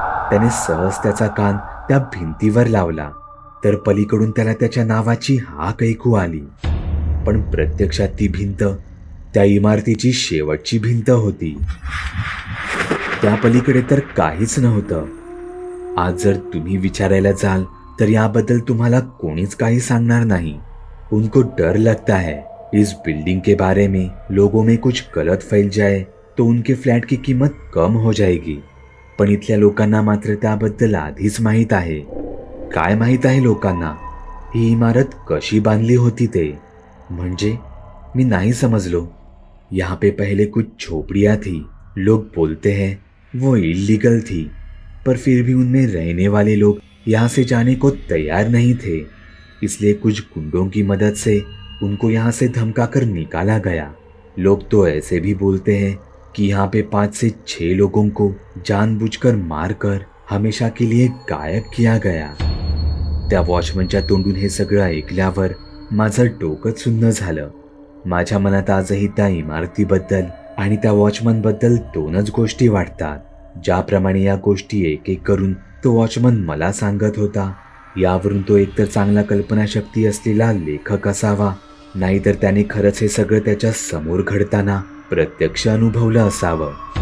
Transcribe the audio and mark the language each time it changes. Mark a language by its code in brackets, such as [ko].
[mr] त्याने सहज त्याचा कान त्या भिंतीवर लावला तर पलीकडून त्याला त्याच्या नावाची हाक ऐकू आली. पण प्रत्यक्षात ती भिंत त्या इमारतीची शेवटची भिंत होती. त्या पलीकडे तर काहीच नव्हतं. आज जर तुम्ही विचारायला जाल तर याबद्दल तुम्हाला कोणीच काही सांगणार नाही. [hi] उनको डर लगता है इस बिल्डिंग के बारे में लोगों में कुछ गलत फैल जाए तो उनके फ्लैट की कीमत कम हो जाएगी. [mr] पण इथल्या लोकांना मात्र त्याबद्दल आधीच माहीत आहे. काय माहीत आहे लोकांना? ही इमारत कशी बांधली होती ते. म्हणजे मी नहीं समझलो. [hi] यहाँ पे पहले कुछ झोपड़ियाँ थी. लोग बोलते हैं वो इलीगल थी, पर फिर भी उनमें रहने वाले लोग यहाँ से जाने को तैयार नहीं थे. इसलिए कुछ गुंडों की मदद से उनको यहाँ से धमकाकर निकाला गया. लोग तो ऐसे भी बोलते हैं कि यहाँ पे 5 से 6 लोगों को जानबूझकर मारकर हमेशा के लिए गायब किया गया. [mr] त्या वॉचमनच्या तोंडून हे सगळं ऐकल्यावर माझं डोकंच सुन्न झालं. माझ्या मनात आजही त्या इमारतीबद्दल आणि त्या वॉचमनबद्दल 2च गोष्टी वाटतात. ज्याप्रमाणे या गोष्टी एक एक करून तो वॉचमन मला सांगत होता. यावरून तो एकतर चांगला कल्पनाशक्ती असलेला लेखक असावा, नाहीतर त्याने खरंच हे सगळं त्याच्या समोर घडताना प्रत्यक्ष अनुभवलं असावं.